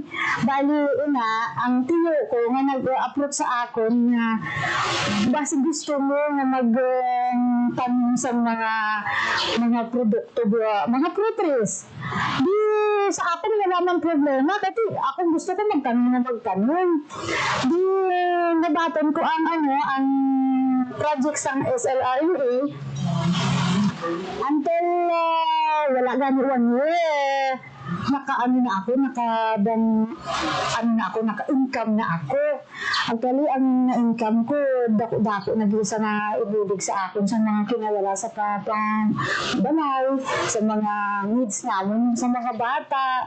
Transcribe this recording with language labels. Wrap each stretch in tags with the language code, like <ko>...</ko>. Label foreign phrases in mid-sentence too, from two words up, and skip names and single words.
<tl>Bali, ang tiyo ko nga nag-approach sa akin na basta gusto mo na mag-tanong sa mga produkto, mga fruiteries. Di sa akin wala namang problema kasi ako gusto ko magtanong.</tl> <hil>Di nabaton ko ang project sa SLRMA until wala gani 1 year.</hil> <tl>naka-income na ako.</tl> <hil>Actually, ang na-income ko, dako-dako na dito sa naibulig sa akin sa mga kinawala sa kapang balay, sa mga needs namin, sa mga bata.</hil>